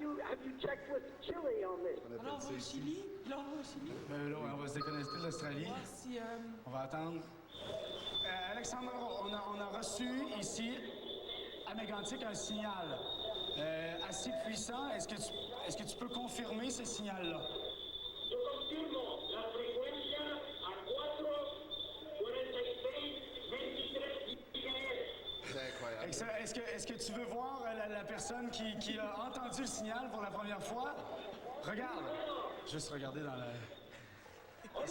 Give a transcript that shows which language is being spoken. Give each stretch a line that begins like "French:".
English: Have you checked with Chile on this?
French: Alors, on va au Chili. Là, on va au Chili. Là, on va se déconnecter de l'Australie. Voir si... On va attendre. Alexandre, on a reçu ici, à Mégantic, un signal assez puissant. Est-ce que tu peux confirmer ce signal-là?
Spanish: Yo confirmo la frecuencia a 4.46.23 GHz.
French: C'est incroyable. Est-ce que tu veux voir la personne qui a entendu le signal pour la première fois? Regarde. Juste regarder dans la...